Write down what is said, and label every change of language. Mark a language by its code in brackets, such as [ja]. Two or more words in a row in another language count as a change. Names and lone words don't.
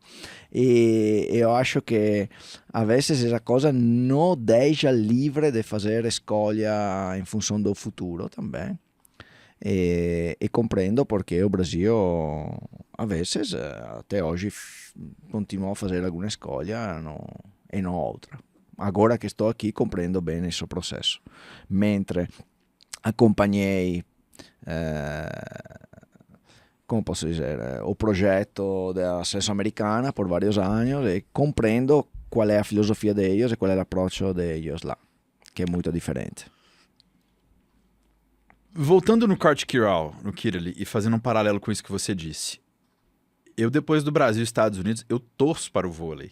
[pt] E eu acho que, a vezes, essa coisa não deixa livre de fazer escolha em função do futuro também. E compreendo porque o Brasil, a vezes, até hoje, continua a fazer alguma escolha e não outra. [it] agora che sto [pt] aqui compreendo [it] bene il suo processo. [pt] Mentre acompanhei como posso dizer, o projeto da seleção americana por vários anos e compreendo qual é a filosofia deles e qual é o approach deles lá, que é muito diferente. Voltando no Kurt Kiral, no Kirilli, e fazendo um paralelo com isso que você disse, eu depois do Brasil e Estados Unidos, eu torço para o vôlei.